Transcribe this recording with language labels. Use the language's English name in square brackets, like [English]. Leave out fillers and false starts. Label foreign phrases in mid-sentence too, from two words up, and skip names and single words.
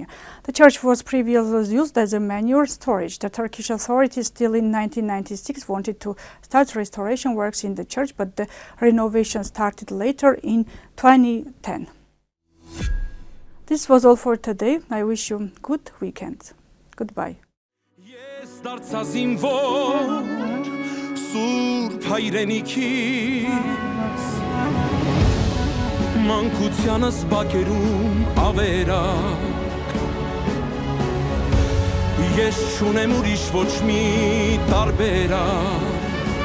[English] The church was previously used as a manure storage. The Turkish authorities still in 1996 wanted to start restoration works in the church, but the renovation started later in 2010. This was all for today. I wish you good weekend. Goodbye. [Armenian] Մանկությանս բակերում ավերակ Ես չունեմ ուրիշ ոչ մի տարբերակ